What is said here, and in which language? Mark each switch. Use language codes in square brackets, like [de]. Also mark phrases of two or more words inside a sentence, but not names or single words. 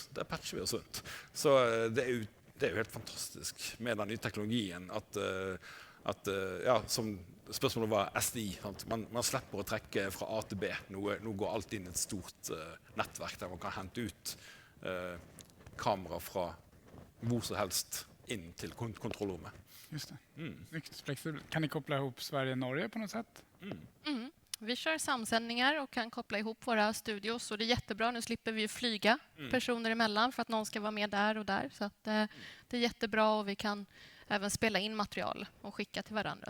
[no] Der patcher vi oss rundt. Så det er jo helt fantastisk med den nye teknologien at ja, som spørsmålet var SDI. Man slipper å trekke fra A til B. Nå går alt inn i et stort nettverk der man kan hente ut kamera fra hvor som helst inn til kontrollrommet. [sv] Just det. Mycket flexibelt. Kan ni koppla ihop Sverige och Norge på något sätt? Vi kör samsändningar och kan koppla ihop våra studios. Och det är jättebra. Nu slipper vi flyga personer emellan för att någon ska vara med där och där. Så att, det är jättebra och vi kan även spela in material och skicka till varandra.